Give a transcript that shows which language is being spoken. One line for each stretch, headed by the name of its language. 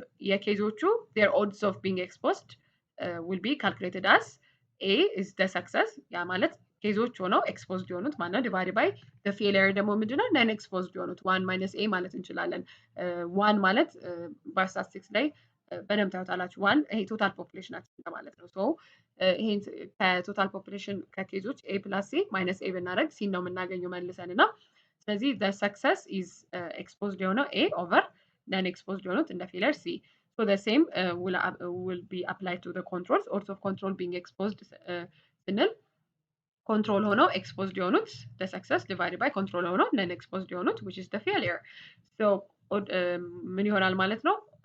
Amharic: የኬዞቹ
English: their odds of being exposed will be calculated as A is the success
Amharic: ያ ማለት ኬዞች ሆነው ኤክስፖዝድ የሆኑት ማነው ዲቫይድ ባይ ፌሊየር ደግሞ ምንድነው ነን ኤክስፖዝድ የሆኑት 1 ማይነስ ኤ ማለት እንችላለን። 1 ማለት በስታቲስቲክስ ላይ በደንብ ታዩታላችሁ። 1 ይሄ ቶታል ፖፑሌሽናችን ማለት ነው። ሶ ይሄን ከቶታል ፖፑሌሽን ከኬዞች ኤ ፕላስ ሲ ማይነስ ኤ ብናደርግ ሲ ነው የምናገኘው መልሰን እና ስለዚህ
English: the success is exposed
Amharic: የሆነው ኤ ኦቨር ነን ኤክስፖዝድ የሆኑት እንደ ፌሊየር ሲ።
English: So the same will be applied to the controls. Odds of control being exposed
Amharic: ስንል ኮንትሮል ሆነው ኤክስፖዝድ የሆኑት
English: the success divided by
Amharic: ኮንትሮል ሆነው ነን ኤክስፖዝድ የሆኑት
English: which is the failure. So
Amharic: ምን ይሆናል ማለት ነው?